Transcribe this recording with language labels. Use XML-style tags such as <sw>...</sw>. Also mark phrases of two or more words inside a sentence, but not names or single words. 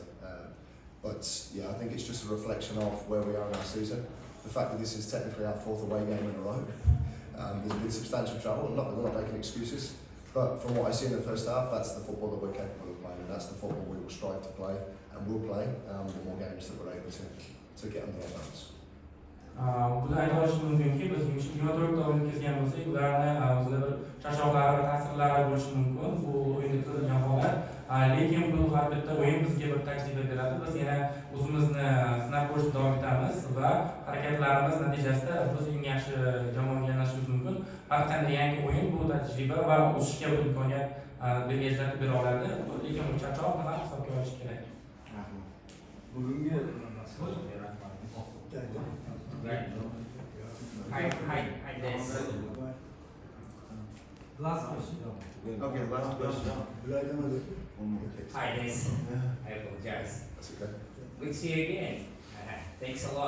<en>But yeah, I think it's just a reflection of where we are in our season. The fact that this is technically our fourth away game in a row. There's been substantial travel, we're not making excuses, but from what I see in the first half, that's the football that we're capable of playing, and that's the football we will strive to play, and will play the more games that we're able to get under our belts.</en> <uz>Bular ayta olish mumkinki, biz 24 o'yin o'tkazgan bo'lsak, ularni o'zida bir charchoqlari va ta'sirlari bo'lishi mumkin. Bu o'yinda kuzatilgan holat. Lekin bu har bitta o'yin bizga bir tajriba beradi. Biz yana o'zimizni sinab ko'rishda davom etamiz va harakatlarimiz natijasida biz eng yaxshi jamoaga aylanishimiz mumkin. Har qanday yangi o'yin bu tajriba va o'sishga bir imkoniyat ajratib bera oladi. Lekin bu charchoqni ham hisobga olish kerak. Bugungi</uz> <en>Hi, Des. Last question. Okay, last question. Hi, Des. I apologize. That's okay. Good to see you again. Thanks a lot.</en>